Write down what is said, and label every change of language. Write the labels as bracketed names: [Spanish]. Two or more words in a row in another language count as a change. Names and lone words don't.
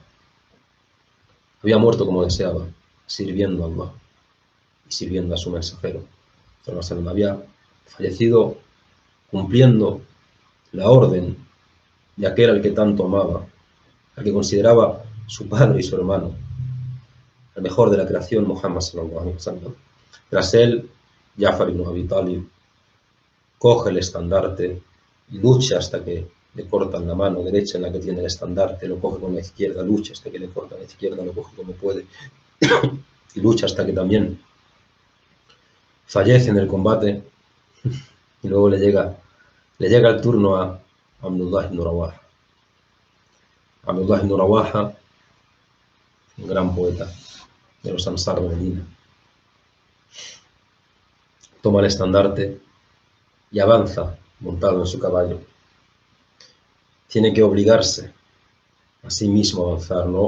[Spanish] Había muerto como deseaba, sirviendo a Allah y sirviendo a su mensajero. Había fallecido cumpliendo la orden de aquel al que tanto amaba, al que consideraba su padre y su hermano, el mejor de la creación, [Arabic] محمد صلى الله عليه وسلم. [Spanish] Tras él, Ja'far ibn Abi Talib coge el estandarte y lucha hasta que le cortan la mano derecha en la que tiene el estandarte, lo coge con la izquierda, lucha hasta que le cortan la izquierda, lo coge como puede y lucha hasta que también fallece en el combate. Y luego le llega el turno a Abdullah ibn Rawaha. Abdullah ibn Rawaha, un gran poeta de los Ansar de Medina, toma el estandarte y avanza montado en su caballo. Tiene que obligarse a sí mismo a avanzar, ¿no?